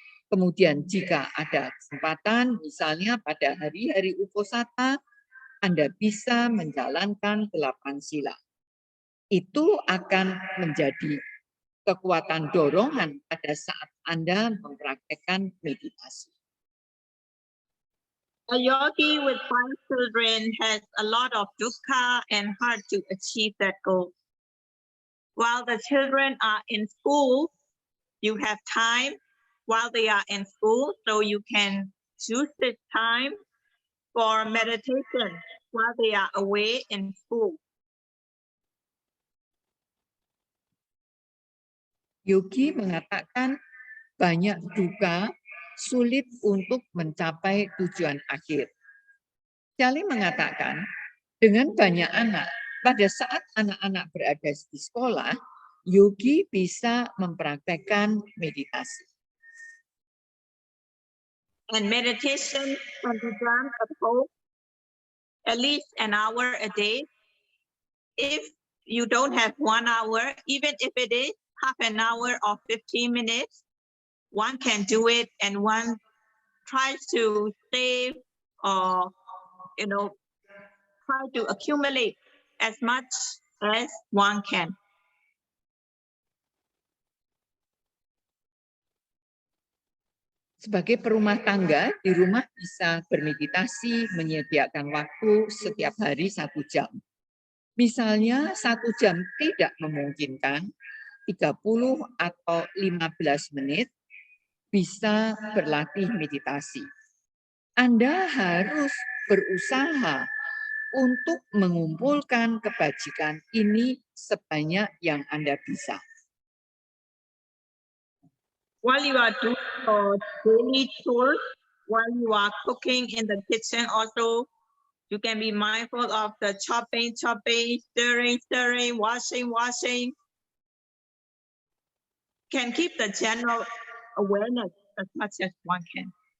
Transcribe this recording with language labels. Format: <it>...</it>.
<id>Kemudian jika ada kesempatan, misalnya pada hari-hari Uposatha, Anda bisa menjalankan 8 sila. Itu akan menjadi kekuatan dorongan pada saat Anda mempraktekkan meditasi.</id> <en>A yogi with 5 children has a lot of dukkha and hard to achieve that goal. While the children are in school, you have time while they are in school, so you can use this time for meditation while they are away in school.</en> <id>Yogi mengatakan banyak duka, sulit untuk mencapai tujuan akhir. Charlie mengatakan, dengan banyak anak, pada saat anak-anak berada di sekolah, yogi bisa mempraktekkan meditasi.</id> <en>And meditation can be done at least an hour a day. If you don't have 1 hour, even if it is half an hour or 15 minutes, one can do it, and one tries to save or try to accumulate as much as one can.</en> <id>Sebagai perumah tangga, di rumah bisa bermeditasi, menyediakan waktu setiap hari 1 jam. Misalnya 1 jam tidak memungkinkan, 30 atau 15 menit bisa berlatih meditasi. Anda harus berusaha untuk mengumpulkan kebajikan ini sebanyak yang Anda bisa.</id> <en>While you are doing your daily chores, while you are cooking in the kitchen also, you can be mindful of the chopping, stirring, washing. Can keep the general awareness as much as one can.</en>